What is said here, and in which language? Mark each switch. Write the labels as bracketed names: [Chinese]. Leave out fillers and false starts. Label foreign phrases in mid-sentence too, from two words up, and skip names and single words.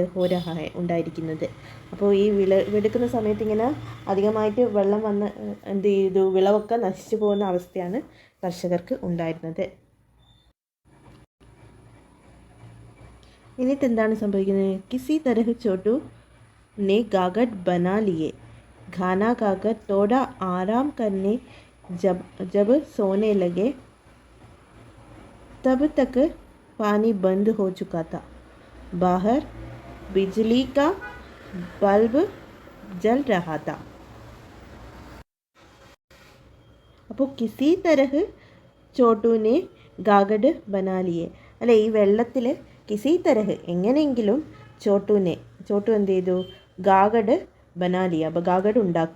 [Malayalam] ഹോരഹായ ഉണ്ടായിരിക്കുന്നത്. അപ്പോൾ ഈ വിളവെടുക്കുന്ന സമയത്ത് ഇങ്ങനെ അധികമായിട്ട് വെള്ളം വന്ന് എന്ത് ചെയ്തു? വിളവൊക്കെ നശിച്ചു പോകുന്ന അവസ്ഥയാണ് കർഷകർക്ക് ഉണ്ടായിരുന്നത്. എന്നിട്ട് എന്താണ് സംഭവിക്കുന്നത്? [Hindi] किसी तरह ചോട്ടു ने गागट बना लिए. खाना खाकर थोड़ा आराम करने जब सोने लगे तब तक पानी बंद हो चुका था. बाहर बिजली का बल्ब जल रहा था. [Malayalam] അപ്പോൾ [Hindi] किसी तरह [Malayalam] ചോട്ടുവിനെ [Hindi] गागड बनालिए [Malayalam] അല്ലെ. ഈ വെള്ളത്തിൽ [Hindi] किसी तरह [Malayalam] എങ്ങനെയെങ്കിലും ചോട്ടു എന്ത് ചെയ്തു? [Hindi] गागड बनालिया, [Malayalam] അപ്പോൾ ഗാഗഡ് ഉണ്ടാക്കി.